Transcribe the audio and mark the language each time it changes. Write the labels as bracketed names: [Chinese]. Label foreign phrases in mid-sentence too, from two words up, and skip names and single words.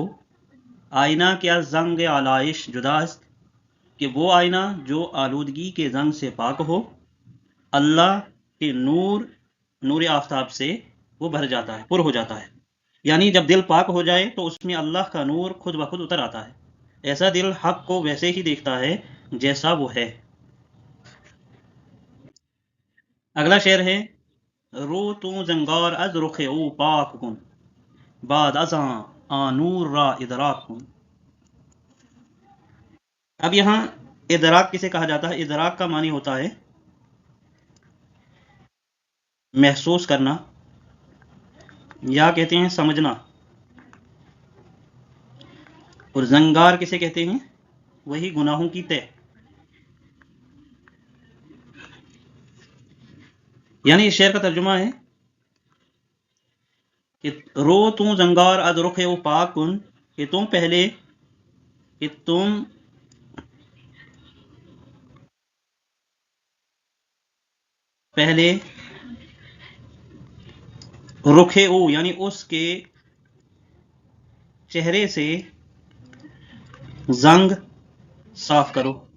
[Persian] آئینہ کیا زنگ آلائش جداست، [Urdu] کہ وہ آئینہ جو آلودگی کے زنگ سے پاک ہو، اللہ کے نور آفتاب سے وہ بھر جاتا ہے، پر ہو جاتا ہے. یعنی جب دل پاک ہو جائے تو اس میں اللہ کا نور خود بخود اتر آتا ہے. ایسا دل حق کو ویسے ہی دیکھتا ہے جیسا وہ ہے. اگلا شعر ہے، [Persian] رو تو زنگار از رخ او پاک کن، بعد ازاں نور را ادراک کن. [Urdu] اب یہاں ادراک کسے کہا جاتا ہے؟ ادراک کا معنی ہوتا ہے محسوس کرنا، یا کہتے ہیں سمجھنا. اور زنگار کسے کہتے ہیں؟ وہی گناہوں کی تہ. یعنی اس شعر کا ترجمہ ہے کہ [Persian] رو تم زنگار از رخ او پاک کن، [Urdu] کہ تم پہلے [Persian] رخ او [Urdu] یعنی اس کے چہرے سے زنگ صاف کرو،